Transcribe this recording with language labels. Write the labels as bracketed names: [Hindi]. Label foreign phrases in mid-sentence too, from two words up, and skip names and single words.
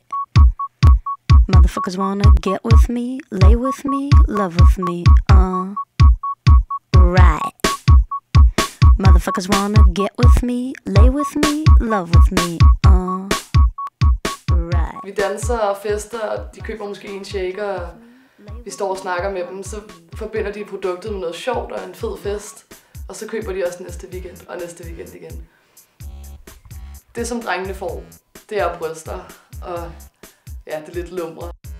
[English] Motherfuckers wanna get with me, lay with me, love with me, right. Motherfuckers wanna get with me, lay with me, love with me, right. [Danish] Vi danser og fester, og de køber måske en shaker, og vi står og snakker med dem, så forbinder de produktet med noget sjovt og en fed fest. Og så køber de også næste weekend og næste weekend igen. Det som drengene får, det er bryster, og ja, det er lidt lumre.